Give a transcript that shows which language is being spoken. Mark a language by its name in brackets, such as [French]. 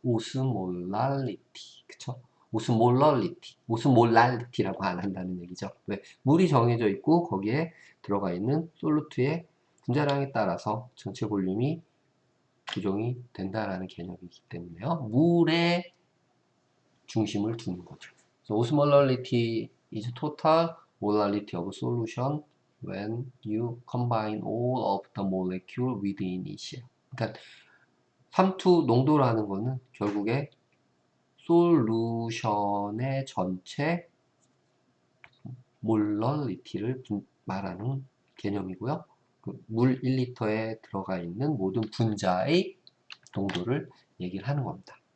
[Korean] 오스몰랄리티, 그쵸? 오스몰랄리티라고 안 한다는 얘기죠. 왜? 물이 정해져 있고 거기에 들어가 있는 솔루트의 분자량에 따라서 전체 볼륨이 조정이 된다라는 개념이기 때문에요. 물에 중심을 두는 거죠. [English] So, osmolality is total molality of solution when you combine all of the molecule within it. [Korean] 그러니까 삼투 농도라는 거는 결국에 솔루션의 전체 몰럴리티를 말하는 개념이고요. 물 1리터에 들어가 있는 모든 분자의 농도를 얘기를 하는 겁니다.